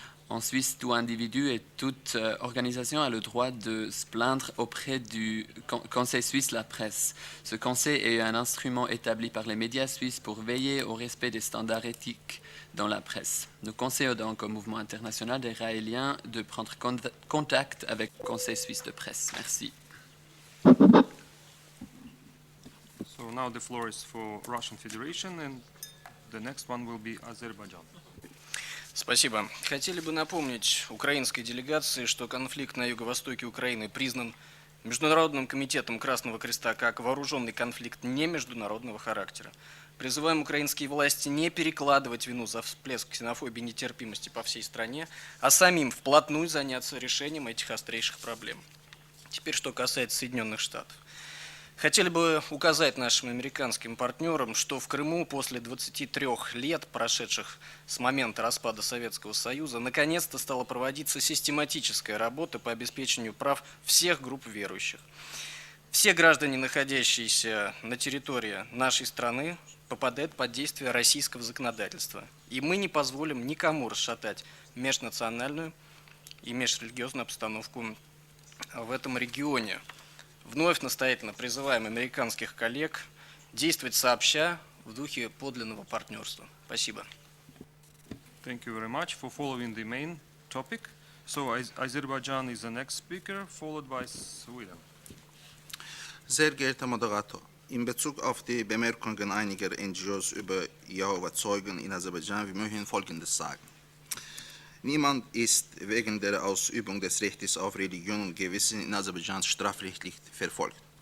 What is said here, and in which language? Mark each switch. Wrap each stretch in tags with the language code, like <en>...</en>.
<fr>En Suisse, tout individu et toute organisation a le droit de se plaindre auprès du Conseil suisse de la presse. Ce conseil est un instrument établi par les médias suisses pour veiller au respect des standards éthiques dans la presse. Nous conseillons donc au mouvement international des Raéliens de prendre contact avec le Conseil suisse de presse. Merci.</fr> <en>So now the floor is for Russian Federation, and the next one will be Azerbaijan.</en> <ru>Спасибо. Хотели бы напомнить украинской делегации, что конфликт на юго-востоке Украины признан Международным комитетом Красного Креста как вооруженный конфликт не международного характера. Призываем украинские власти не перекладывать вину за всплеск ксенофобии и нетерпимости по всей стране, а самим вплотную заняться решением этих острейших проблем. Теперь, что касается Соединенных Штатов. Хотели бы указать нашим американским партнерам, что в Крыму после 23 лет, прошедших с момента распада Советского Союза, наконец-то стала проводиться систематическая работа по обеспечению прав всех групп верующих. Все граждане, находящиеся на территории нашей страны, попадают под действие российского законодательства. И мы не позволим никому расшатать межнациональную и межрелигиозную обстановку в этом регионе. Вновь настоятельно призываем американских коллег действовать сообща в духе подлинного партнерства. Спасибо.</ru> <en>Thank you very much for following the main topic. So Azerbaijan is the next speaker, followed by Sweden.</en> <de>Sehr geehrter Moderator, in Bezug auf die Bemerkungen einiger NGOs über Jehova-Zeugen in Aserbaidschan, wir möchten Folgendes sagen. Niemand ist wegen der Ausübung des Rechtes auf Religion und Gewissen in Aserbaidschan strafrechtlich verfolgt.</de>